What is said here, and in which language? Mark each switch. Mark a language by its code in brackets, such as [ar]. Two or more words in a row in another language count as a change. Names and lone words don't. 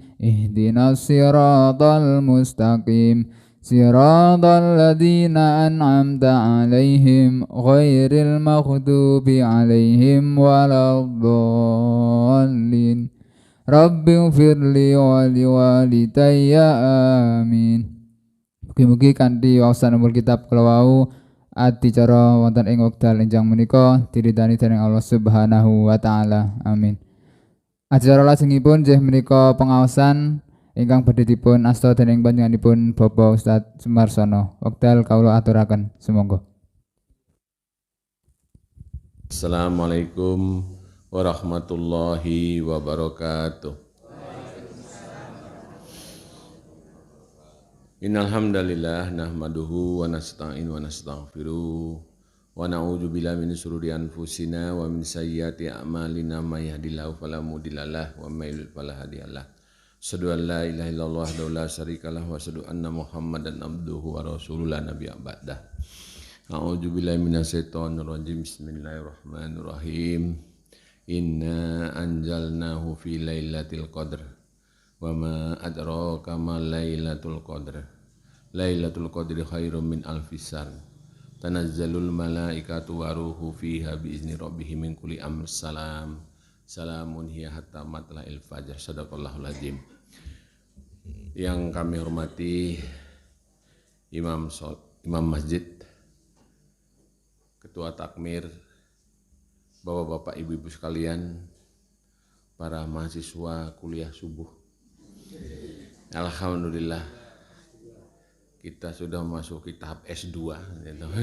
[ar] اهدنا الصراط المستقيم. صراط الذين أنعمت عليهم غير المغضوب عليهم ولا الضالين. رب اغفر لي ولوالدي آمين. [jv] Mugi-mugi kanthi waosan umul kitab kala wau adicara wonten ing wekdal enjang menika diridani dening [ar] الله سبحانه وتعالى. [jv] Amin. Acara lajengipun nggih menika pengaosan ingkang badhe dipun asta dening panjenenganipun Bapak Ustadz Sumarsono. Wekdal kawula aturaken sumangga. [ar] السلام عليكم ورحمة الله وبركاته. إن الحمد لله نحمده ونستعينه ونستغفره ونعوذ بالله من شرور أنفسنا ومن سيئات أعمالنا من يهده الله فلا مضل له ومن يضلل فلا هادي له. أشهد أن لا إله إلا الله ولا شريك له وأشهد أن محمدا عبده ورسوله لا نبي بعده. أعوذ بالله من الشيطان الرجيم. بسم الله الرحمن الرحيم. إنا أنزلناه في ليلة القدر. وما أدراك ما ليلة القدر. ليلة القدر خير من ألف شهر. تنزل الملائكة والروح فيها بإذن ربهم من كل أمر. سلام هي حتى مطلع الفجر. صدق الله العظيم. [id] Yang kami hormati Imam Masjid, Ketua Takmir, Bapak-bapak, ibu-ibu sekalian, para mahasiswa kuliah subuh. Alhamdulillah kita sudah masuk tahap S2 gitu.